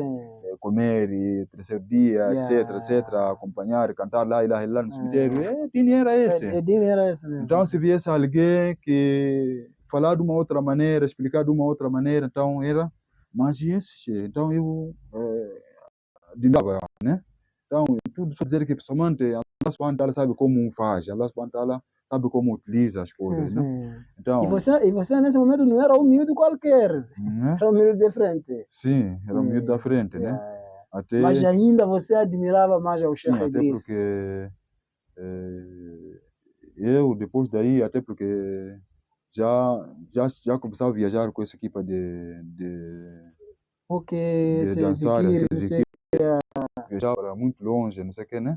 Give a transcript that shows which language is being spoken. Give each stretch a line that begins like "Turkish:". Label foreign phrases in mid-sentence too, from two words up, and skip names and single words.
Portuguese: Comer e terceiro dia, etc, acompanhar, cantar lá no cemitério, Dini era esse. Então se viesse alguém que falar de uma outra maneira, explicar de uma outra maneira, então era, mas esse, então eu admirava, né? Então, tudo só dizer que pessoalmente
Arabic: الله سبحانه وتعالى
Portuguese: sabe como faz,
Arabic: الله سبحانه وتعالى
Portuguese: sabe como utiliza as coisas, né? Então, e você nesse momento não era um miúdo qualquer, era um miúdo de frente. Sim, era um miúdo da frente, né? Mas ainda você admirava mais o Sheikh Até Idris. porque eu, depois daí, até porque já começava a viajar com essa equipa de dançar, viajar para muito longe, não sei o que, né?